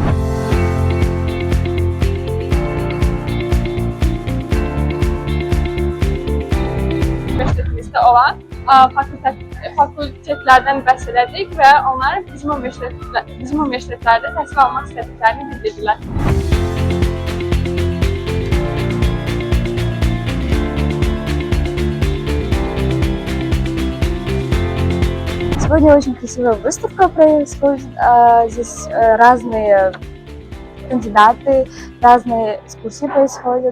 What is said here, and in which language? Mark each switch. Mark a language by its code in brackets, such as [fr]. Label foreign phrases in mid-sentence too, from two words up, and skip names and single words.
[az] Üniversitetimizdə olan fakültetlərdən bəhs elədik və onlar bizim universitetlərdə təhsil almaq istədiklərini bildirdilər. [ru] Сегодня очень красивая выставка происходит. Здесь разные кандидаты, разные экскурсии происходят.